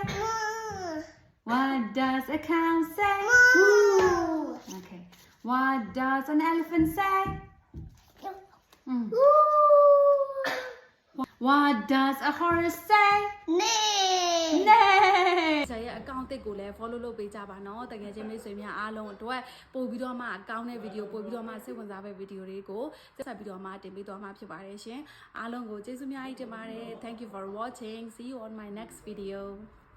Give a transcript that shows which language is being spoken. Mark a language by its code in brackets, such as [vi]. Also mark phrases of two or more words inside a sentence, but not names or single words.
[en] What does a cow say? Okay. What does an elephant say? What does a horse say? Nay. [my] ဆရာရဲ့ account တစ်ကိုလည်း follow လုပ်ပေးကြပါနော်တကယ်ချင်းမိတ်ဆွေများအားလုံးအတွက်ပို့ပြီးတော့မှကောင်းတဲ့ video ပို့ပြီးတော့မှစိတ်ဝင်စားတဲ့ video တွေကိုဆက်ပြီးတော့မှတင်ပေးသွားမှာဖြစ်ပါတယ်ရှင်အားလုံးကိုကျေးဇူးများကြီးတင်ပါတယ် [en] Thank you for watching see you on my next video